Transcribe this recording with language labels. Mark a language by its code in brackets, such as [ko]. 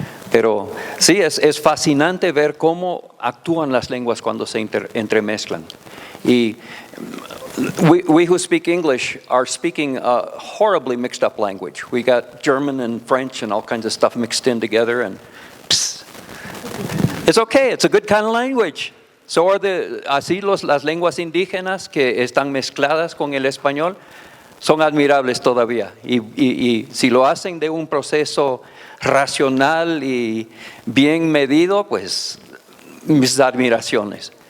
[es] Pero sí, es fascinante ver cómo actúan las lenguas cuando se entremezclan. [en] Y we who speak English are speaking a horribly mixed up language. We got German and French and all kinds of stuff mixed in together, and it's okay, it's a good kind of language. [es] So así las lenguas indígenas que están mezcladas con el español son admirables todavía. Y si lo hacen de un proceso racional y bien medido, pues mis admiraciones.